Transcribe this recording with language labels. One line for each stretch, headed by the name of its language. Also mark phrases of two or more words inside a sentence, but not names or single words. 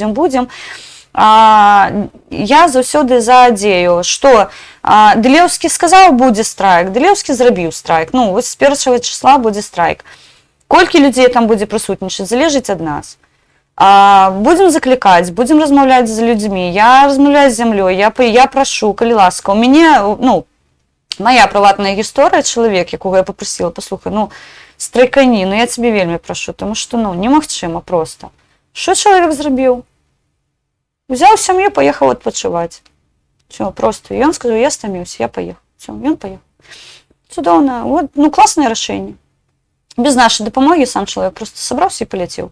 Belarusian: Я заўсёды за адзею, што Дылеўскі сказаў, будзе страйк, Дылеўскі зрабіў страйк, ну, вось з 1 числа будзе страйк. Колькі людзей там будзе прысутнічаць, залежыць ад нас. Будем заклікаць, будем размаўляць з людзьмі, я размаўляю з зямлёй, я прашу, калі ласка. У мяне, ну, моя прыватная гісторыя, чалавек, якога я
Ukrainian: попросила, послухай,
Belarusian: ну, страйкані, ну, я тебе вельмі прашу,
Ukrainian: тому що, ну,
Belarusian: немагчыма проста. Що чалавек зрабіў? Узяў сям'ю, паехаў адпачываць.
Ukrainian: Все, просто.
Belarusian: І ён сказаў, я стаміўся, я паехаў. Все, ён паехаў. Цудоўна, вот, ну, класнае рашэнне. Без нашай дапамогі сам чалавек просто сабраўся і паляцеў.